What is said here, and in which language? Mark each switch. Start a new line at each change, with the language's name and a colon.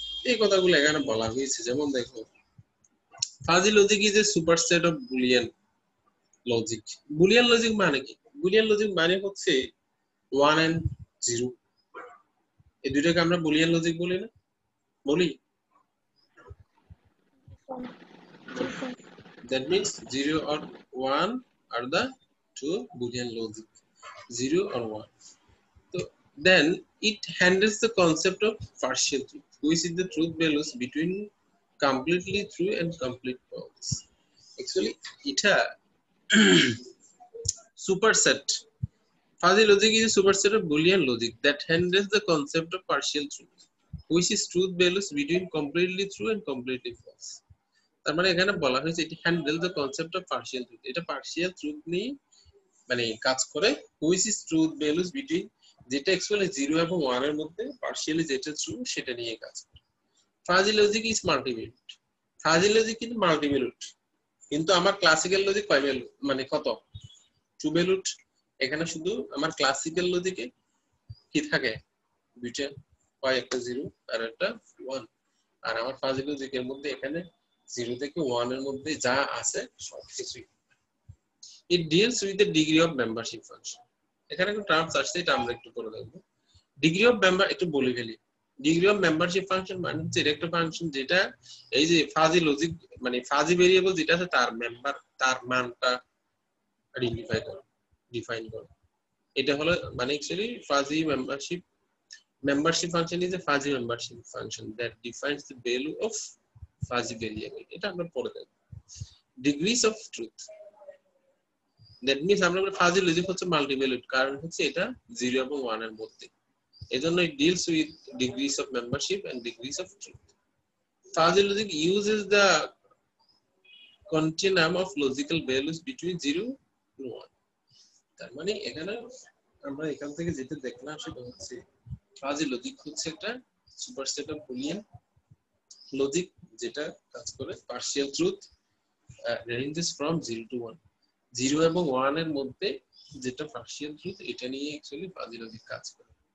Bangla: এই কথাগুলো এখানে বলা হয়েছে। যেমন দেখো,
English: Fuzzy logic is a superset of Boolean logic.
Bangla: Boolean logic মানে কি? বুলিয়ান লজিক মানে হচ্ছে 1 and 0, এই দুইটাকে আমরা বুলিয়ান লজিক বলি না? বলি। জি sir.
English: That means 0 or 1 are the two Boolean logic, 0 or 1. So then it handles the concept of partial truth, which is the truth values between completely true and complete false. Actually,
Bangla: এটা
English: superset. Fuzzy logic is a superset of Boolean logic that handles the concept of partial truth, which is truth values between completely true and completely false.
Bangla: তার মানে এখানে বলা হয়েছে এটি
English: Handle the concept of partial truth.
Bangla: এটা partial truth নিয়ে মানে কাজ করে,
English: which is truth values between,
Bangla: যেটা অ্যাকচুয়ালি 0 এবং 1 এর মধ্যে পার্শিয়ালি যেটা ট্রু সেটা নিয়ে কাজ করে।
English: Fuzzy logic is multivalued.
Bangla: Fuzzy logic কিন্তু মাল্টিভ্যালুড, কিন্তু আমার ক্লাসিক্যাল লজিক কয় ভ্যালু মানে কত? Two valued. এখানে শুধু আমার ক্লাসিক্যাল লজিকে কি থাকে? দুইটা, হয় একটা 0 আর একটা 1। আর আমার ফাজি লজিকের মধ্যে এখানে 0 থেকে 1 এর মধ্যে যা আছে সবকিছুই।
English: It deals with the degree of membership function.
Bangla: এখানে একটা টার্মস আসছে, এটা আমরা একটু পরে দেখব। ডিগ্রি অফ মেম্বার একটু বলে ফেলি। ডিগ্রি অফ মেম্বারশিপ ফাংশন মানে হচ্ছে একটা ফাংশন যেটা এই যে ফাজি লজিক মানে ফাজি ভেরিয়েবল যেটা আছে তার মেম্বার, তার মানটা ডিফাইন করে। এটা হলো মানে
English: Actually fuzzy membership function is a fuzzy membership function that defines the value of fuzzy variable.
Bangla: এটা আমরা পরে দেখব।
English: Degrees of truth, that means
Bangla: আমরা ফাজি লজিক হচ্ছে মাল্টিভ্যালুড, কারণ হচ্ছে এটা 0 এবং 1 এর মধ্যে।
English: এজন্য it deals with degrees of membership and degrees of truth. Fuzzy logic uses the continuum of logical values between 0 and 1.
Bangla: তার মানে এখানে আমরা এখান থেকে যেটা দেখলাম সেটা হচ্ছে ফাজি লজিক হচ্ছে একটা
English: superset of Boolean logic
Bangla: যেটা কাজ করে
English: partial truth ranges from 0 to 1,
Bangla: 0 এবং 1 এর মধ্যে যেটা পার্শিয়াল ট্রুথ এটা নিয়ে অ্যাকচুয়ালি ফাজি লজিক কাজ করে।